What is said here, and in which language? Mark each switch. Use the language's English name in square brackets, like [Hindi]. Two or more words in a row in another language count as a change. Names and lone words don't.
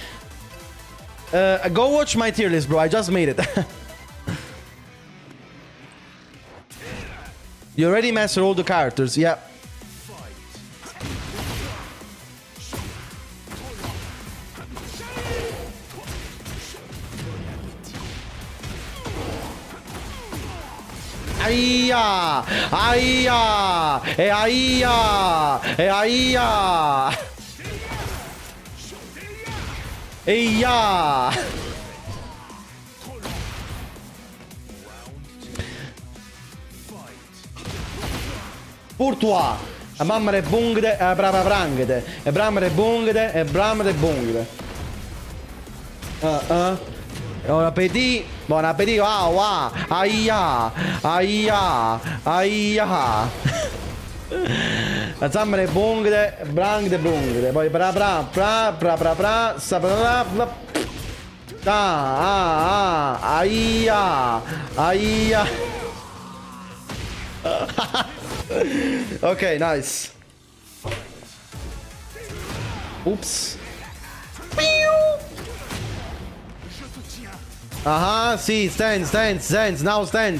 [English] Go watch my tier list, bro. I just made it. You already mastered all the characters, yeah. Aia! Aia! E aia! E aia! Eia! [French] Pour toi! A mamma de bungde, a brava brangde, e brama de bungde, e brama de bungde. [Italian] Buon appetito, buon appetito, wow, wow, aia, aia, aia. La zamma de bungde, brangde bungde, poi bra bra bra bra bra bra, sa bra bra bra, aia, aia. [English] Okay, nice. Oops. Aha, see, stands, now stands.